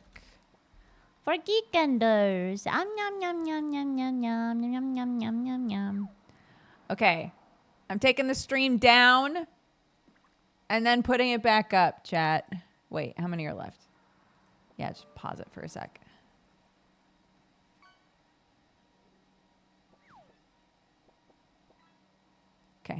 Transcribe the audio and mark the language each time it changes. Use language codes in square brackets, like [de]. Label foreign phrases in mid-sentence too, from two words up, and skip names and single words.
[en] For Geekendos. Yum yum yum yum yum yum yum yum yum yum yum yum. Okay. I'm taking the stream down and then putting it back up, chat. Wait, how many are left? Yeah, just pause it for a sec. Okay.